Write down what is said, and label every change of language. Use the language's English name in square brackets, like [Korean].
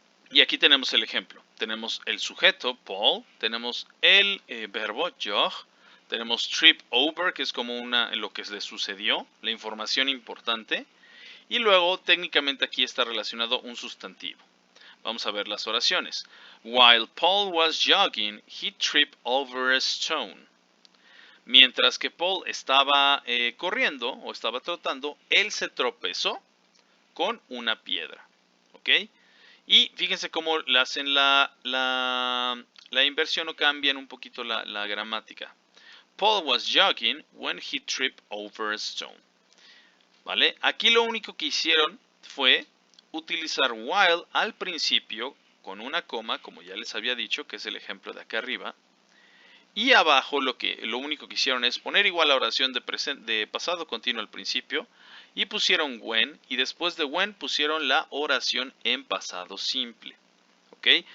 [Spanish] Y aquí tenemos el ejemplo. Tenemos el sujeto, Paul, tenemos el verbo, jog, tenemos trip over, que es como lo que le sucedió, la información importante, y luego técnicamente aquí está relacionado un sustantivo. Vamos a ver las oraciones. [English] While Paul was jogging, he tripped over a stone. [Spanish] Mientras que Paul estaba corriendo o estaba trotando, él se tropezó con una piedra. ¿Ok? Y fíjense cómo hacen la inversión o cambian un poquito la gramática. [English] Paul was jogging when he tripped over a stone. [Spanish] ¿Vale? Aquí lo único que hicieron fue utilizar while al principio con una coma, como ya les había dicho, que es el ejemplo de acá arriba. Y abajo lo único que hicieron es poner igual la oración de pasado continuo al principio y pusieron when, y después de when pusieron la oración en pasado simple, ¿ok?